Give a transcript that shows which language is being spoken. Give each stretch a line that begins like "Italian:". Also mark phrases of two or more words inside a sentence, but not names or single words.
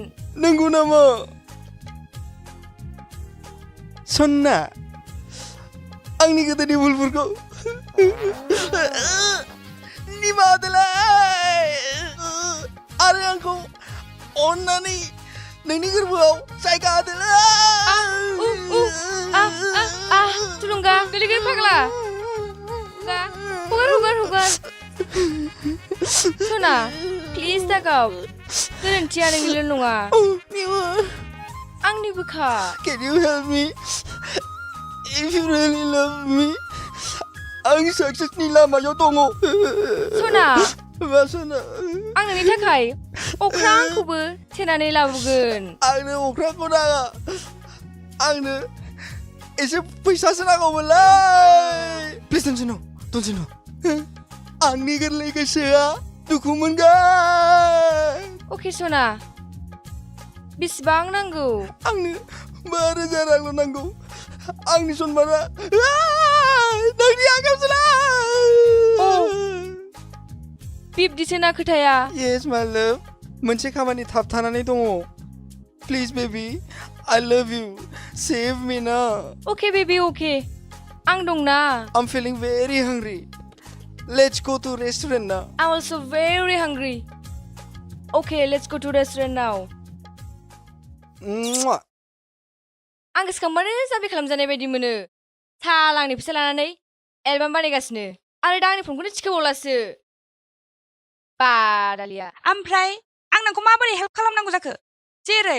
Bodo: नंगौ नामा सना आंनि गोदोनि भुलफोरखौ निमाहा होदोलाय आरो आंखौ अननानै नोंनि गोरबोआव जायगा होदोलाय थुलुंगा गोलैगोन फाग्ला हगार सना प्लिज दागाव गोरोन्थिया नोंनिल' नङा आंनिबोखा
English: Can you help me? If you really love me,
Bodo: आं सक्सेसनि लामायाव दङ। सना मा सना? आं नोंनि थाखाय अख्रांखौबो थेनानै लाबोगोन। आंनो अख्रांखौ नाङा। आंनो एसे फैसासो नांगौमोनलै।
English: Please don't say no. Don't say no.
Bodo: आंनि गोरलै गोसोआ दुखु मोनगोन। अके सना बेसेबां नांगौ? आंनो 5,000 रांल' नांगौ। आंनि सनमाना नोंनि आखायावसोलै। बिब्दिसो ना खोथाया?
English: Yes my love.
Bodo: मोनसे खामानि थाबथानानै दङ।
English: Please baby, I love you. Save me now. Okay baby okay.
Bodo: आं दंना।
English: I'm feeling very hungry. Let's go to restaurant now. I'm also very hungry. Okay, let's go to restaurant now.
Bodo: आं गोसोखांबानो जाबि खालामजानाय बायदि मोनो। साला आंनि फैसा लानानै एलबाम बानायगासिनो आरो दा आंनि फनखौनो थिखोबावलासो। बादालिया। ओमफ्राय आं नोंखौ माबोरै हेल्प खालामनांगौ जाखो? जेरै